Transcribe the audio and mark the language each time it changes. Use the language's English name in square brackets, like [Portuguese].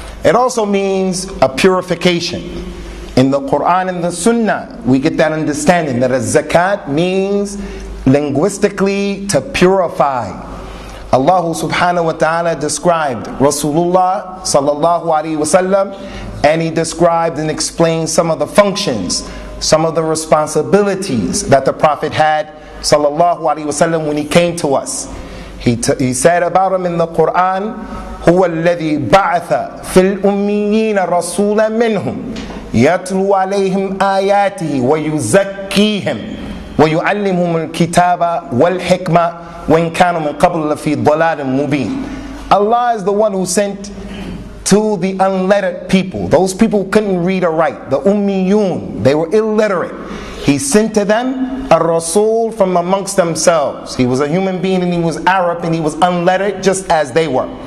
[English] It also means a purification. In the Quran and the Sunnah, we get that understanding that a zakat means linguistically to purify. Allah subhanahu wa ta'ala described Rasulullah sallallahu alaihi wasallam, and he described and explained some of the functions, some of the responsibilities that the Prophet had sallallahu alaihi wasallam when he came to us. He said about him in the Quran, [Arabic] هو الذي بعث في الأميين رسولا منهم يتلو عليهم آياته ويزكيهم ويعلمهم الكتاب والحكمة وإن كانوا من قبل لفي ضلال مبين. [English] Allah is the one who sent to the unlettered people. Those people couldn't read or write. The ummiyun, they were illiterate. He sent to them a Rasul from amongst themselves. He was a human being and he was Arab and he was unlettered just as they were.